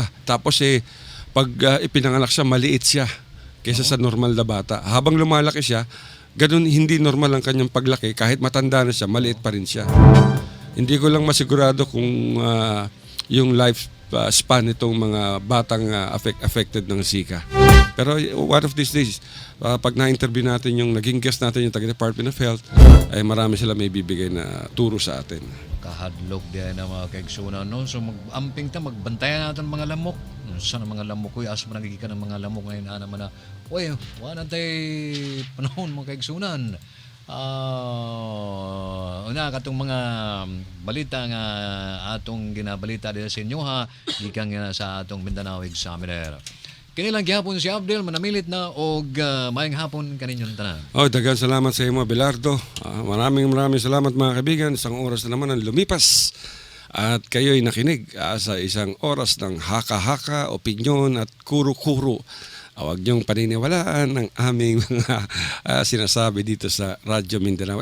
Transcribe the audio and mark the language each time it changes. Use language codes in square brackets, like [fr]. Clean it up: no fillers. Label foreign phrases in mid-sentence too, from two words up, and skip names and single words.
[tl] Tapos pag ipinanganak siya, maliit siya kaysa sa normal na bata. Habang lumalaki siya, ganun hindi normal ang kanyang paglaki. Kahit matanda na siya, maliit pa rin siya. Hindi ko lang masigurado kung yung [en] life span [tl] nitong mga batang affected ng Zika. Pero [en] one of these days, [tl] pag na-interview natin yung naging guest natin yung taga-Department of Health, ay marami sila may bibigay na turo sa atin. [ceb] Kahadlok di ay na mga kaigsunan. No? So mag-amping ta, [tl] magbantayan natin mga lamok. Saan ang mga lamok ko? [ceb] Asa man nagigikan ng mga lamok [tl] ngayon naman na, uy, wala tayo panahon mga [ceb] kaigsunan. Una katong mga balita nga atong ginabalita [tl] dito sa inyo [ceb] ha, gikan nga sa atong Mindanao Examiner. [tl] Kinilang gihapon [ceb] si Abdel manamilit na og maayong hapon kaninyong tanan. Daghang salamat sa imo, [tl] Belardo. Maraming salamat mga kaibigan. Isang oras na naman ang lumipas. At kayo'y nakinig sa isang oras ng haka-haka, opinyon at kuro-kuro. Huwag niyong paniniwalaan ang aming mga sinasabi dito sa Radyo Mindanao.